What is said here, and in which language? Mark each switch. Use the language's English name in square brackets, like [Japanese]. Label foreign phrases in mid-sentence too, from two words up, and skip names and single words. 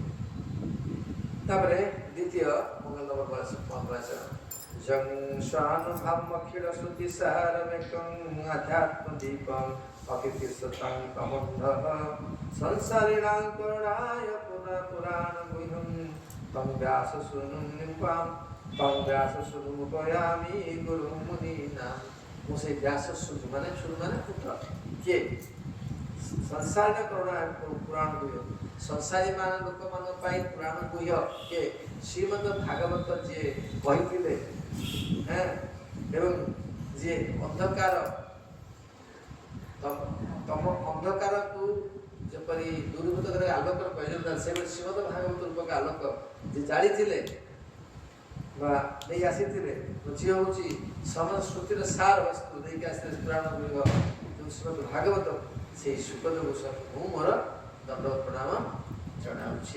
[Sanskrit] ତାପରେ ଦ୍ୱିତୀୟ ମଙ୍ଗଳାଚରଣ ଜଂଶାନୁଭାମଖିଳ ଶ୍ରୁତି ସାରମେକଂ ଆଧ୍ୟାତ୍ମ ଦୀପଂ ଅକିର୍ତିସ୍ୱତଂ ପ୍ରମୋଦଃ ସଂସାରିଣାଂ କରୁଣାୟ ପୁରାଣ গুহ্যং তং ব্যাস শূনুম নিপাম তং ব্যাস শূনুমুপয়ামি গুরু মুনিনাম। [Odia] ମୁଁ ସେଇ ବ୍ୟାସ ଶୁଣୁ ମାନେ ପୁତ୍ର କିଏ? [Sanskrit] ସଂସାର କରୁଣାୟ ପୁରାଣ ଗୁହ୍ୟ, [Odia] ସଂସାରୀ ଲୋକମାନଙ୍କ ପାଇଁ ପୁରାଣ ଗୁହ୍ୟ କିଏ? ଶ୍ରୀମଦ ଭାଗବତ ଯିଏ କହିଥିଲେ, ଏବଂ ଯିଏ ଅନ୍ଧକାର ତମ ଅନ୍ଧକାରକୁ ଯେପରି ଦୂରୀଭୂତ କରି ଆଲୋକର ପ୍ରୟୋଜନ, ସେଭଳି ଶ୍ରୀମଦ ଭାଗବତ ରୂପକ ଆଲୋକ ଯେ ଜାଳିଥିଲେ ବା ନେଇ ଆସିଥିଲେ, ଯିଏ ହେଉଛି ସମସ୍ତ ଶ୍ରୁତିର ସାର ବସ୍ତୁ ଦେଇକି ଆସିଥିଲେ ପୁରାଣ ଗୁଡ଼ିକ, ଯେଉଁ ଶ୍ରୀମଦ ଭାଗବତ, ସେଇ ସୁଖଦେବ ଗୋସ୍ୱାମୀ ମୁଁ ମୋର ଦଣ୍ଡ ପ୍ରଣାମ ଜଣାଉଛି।